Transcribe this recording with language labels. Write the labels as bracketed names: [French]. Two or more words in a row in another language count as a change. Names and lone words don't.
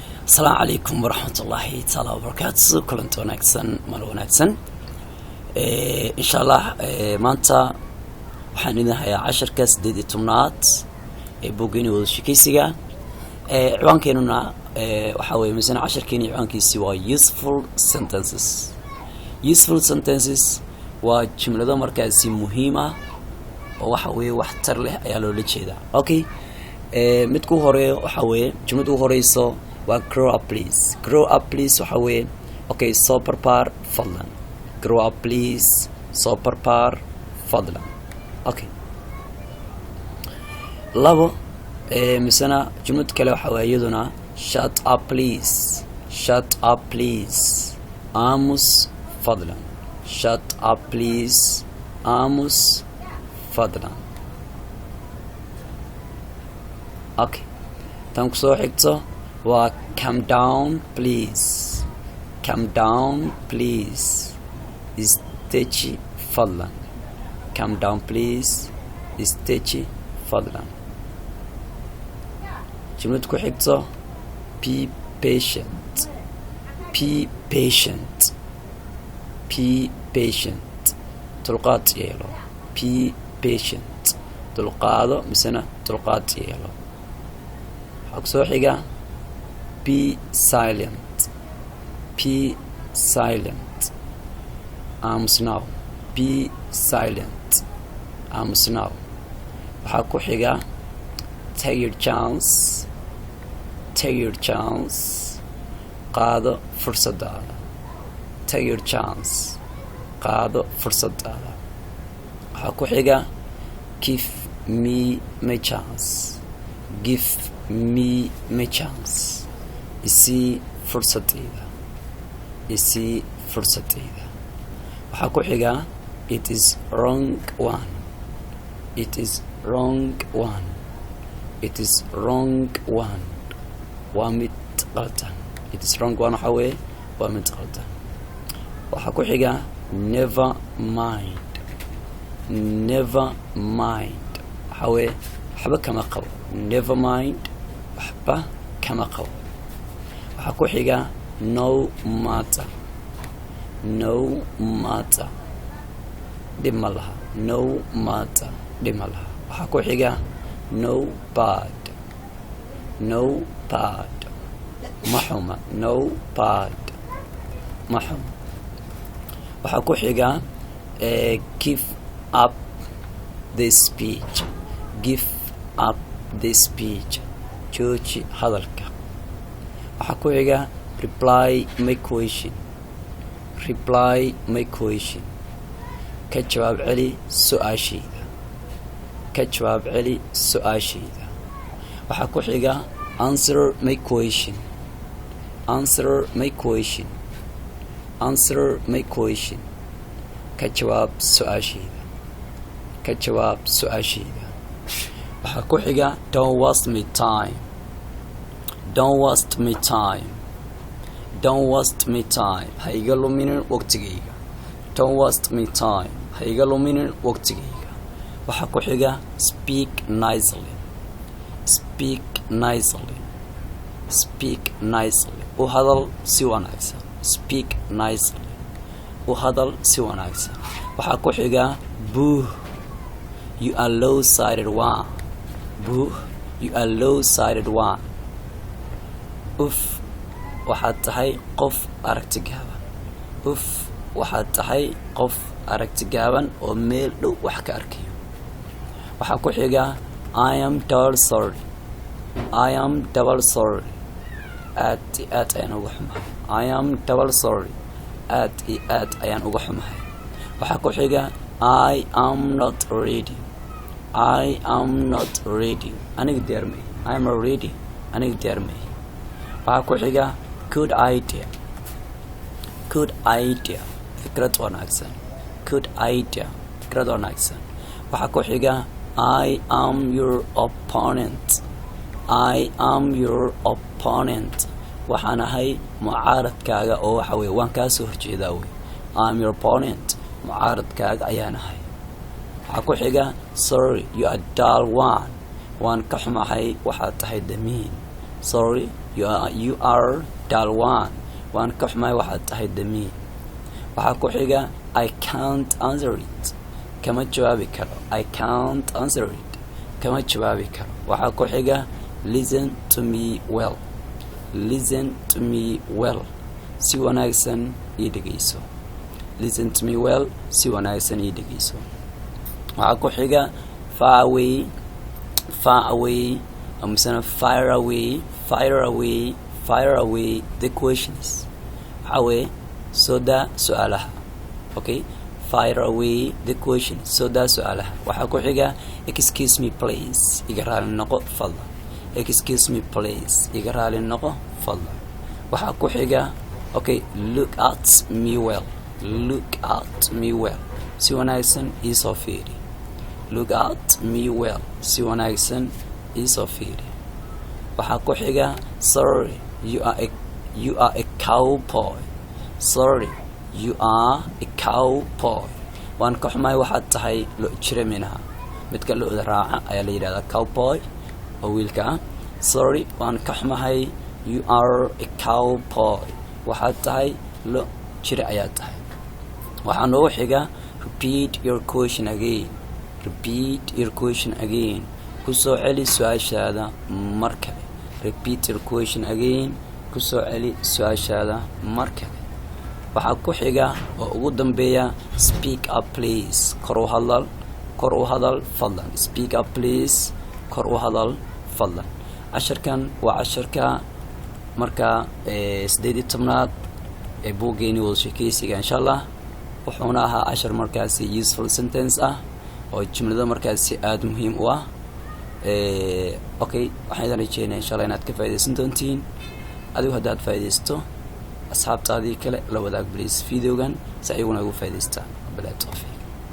[Arabic] السلام عليكم ورحمة الله تعالى وبركاته. كلنت وناكسن مال وناكسن إن شاء الله [Somali] maanta waxaan idin hayaa 10ka 18aad ee boogani wada shaqeysiga ciwaankeenuna waxa weeye misna 10keeni ciwaankiisi waa [English] useful sentences [Somali] waa jumlado markaasi muhiim ah oo waxa weeye wax tar leh ayaa loo jeedaa. Okay, mid ku hore waxa weeye jumladu horeyso waa [English] grow up please [Somali] waxa weeye okay soo barbaar fadlan. [English] grow up please [Somali] soo barbaar fadlan. okay labo misna jumlad kale waxa weeye iyaduna [English] shut up please [Somali] aamus fadlan. [English] shut up please [Somali] aamus fadlan. okay tan ku soo xigto waa [English] calm down please [Somali] istaji fadlan. [English] calm down please [Somali] istaji fadlan. jumlad ku xigto [English] be patient [Somali] dulqaad yeelo. [English] be patient [Somali] dulqaado misna dulqaad yeelo. waxaa soo xiga [English] be silent [Somali] aamusnaaw. [English] be silent aamusnaaw. [Somali] waxaa ku xiga [English] take your chance [Somali] qaado fursadaada. [English] take your chance [Somali] qaado fursadaada. waxaa ku xiga [English] give me my chance [Somali] isii fursadayda. waxaa ku xiga [English] it is wrong one [Somali] waa mid qaldan. [English] it is wrong one [Somali] waxa weeye waa mid qaldan. waxaa ku xiga [English] never mind [Somali] waxa weeye waxba kama qabo. [English] never mind [Somali] waxba kama qabo. waxaa ku xiga [English] no matter [Somali] dhib ma laha. [English] no matter [Somali] dhib ma laha. waxaa ku xiga [English] no bad [Somali] ma xuma. [English] no bad [Somali] ma xuma. waxaa ku xiga [English] give up the speech [Somali] jooji hadalka. waxaa ku xiga [English] reply my question [Somali] ka jawaab celi su-aashayda. waxaa ku xiga [English] answer my question [Somali] ka jawaab su-aashayda. waxaa ku xiga [English] don't waste my time [Somali] ha iga luminin waqtigayga. [English] don't waste my time [Somali] ha iga luminin waqtigayga. waxaa ku xiga [English] speak nicely [Somali] u hadal si wanaagsan. waxaa ku xiga [English] boo you are low-sided one [Somali] uf waxaad tahay qof aragti gaaban oo meel dhow wax ka arkayo. waxaa ku xiga [English] I am double sorry [Somali] aad ayaan uga xumahay. [English] I am double sorry [Somali] aad ayaan uga xumahay. waxaa ku xiga [English] I am not ready [Somali] aniga diyaarmay. [English] I am not ready [Somali] aniga diyaarmay. waxaa ku xiga [English] good idea [Somali] fikrad wanaagsan. waxaa ku xiga [English] I am your opponent [Somali] waxaan ahay mucaaradkaaga oo waxa weeye waan kaa soo horjeedaa wey. [English] I am your opponent [Somali] mucaaradkaaga ayaan ahay. waxaa ku xiga [English] sorry you are dull one [Somali] waan ka xumahay waxaad tahay damiin. [English] sorry you are dial 1 [Somali] waan ka xumahay waxaad tahay dami waxaa ku xiga [English] I can't answer it [Somali] kama jawaabi karo [English] I can't answer it [Somali] kama jawaabi karo waxaa ku xiga [English] listen to me well listen to me well [Somali] si wanaagsan ii dhegeyso [English] listen to me well [Somali] si wanaagsan ii dhegeyso waxaa ku xiga [English] far away [Somali] amsana fire [English] away the questions [Somali] waxaa soda su'aalaha okay [English] fire away the questions [Somali] soda su'aalaha waxaa ku xiga [English] excuse me please [Somali] iga raali noqo fadlan [English] excuse me please [Somali] iga raali noqo fadlan waxaa ku xiga okay [English] look at me well [Somali] si wanaagsan ii soo fiiri [English] look at me well [Somali] si wanaagsan ii soo fiiri waxaa ku xiga [English] sorry you are a cowboy sorry you are a cowboy [Somali] waan ka xumahay waxaad tahay lo jiraminaha midka lo raaca ayaa la yiraahdaa cowboy oo wiilka sorry waan ka xumahay [English] you are a cowboy [Somali] waxaad tahay lo jira ayaa tahay waxaa noo xiga [English] repeat your question [Somali] again kusoo celi su'aashaada mar kale [English] repeat your question again [Somali] kusoo celi su'aashaada mar kale waxaa ku xiga oo ugu dambeeya [English] speak up please [Somali] kor u hadal fadlan [English] speak up please [Somali] kor u hadal fadlan casharkan waa casharka marka 18aad ee buugeeni wada sheekaysiga insha Allah wuxuuna ahaa cashar markaasi [English] useful sentence [Somali] ah oo jumlada markaasi aad muhiim u ah okay waxaan rajeynayaa insha Allah inaad ka faa'iideysan doontiin adigu haddaad faa'iideysto asxaabtaadii kale la wadaag please videogan si ay ugu faa'iideystaan bilaa tawfiiq